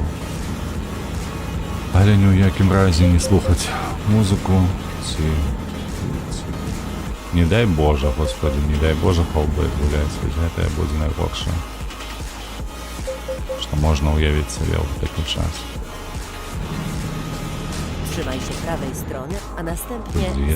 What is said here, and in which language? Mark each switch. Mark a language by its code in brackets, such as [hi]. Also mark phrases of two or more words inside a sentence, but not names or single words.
[be] Але ні ў якім разе не слухаць музыку, ці не дай Божа, господи, не дай Божа холбы гуляць, гэта будзе найгоршае, што можна уявіць сабе ў такі час. [pl] Trzymaj się prawej strony, a następnie Gdzie jest?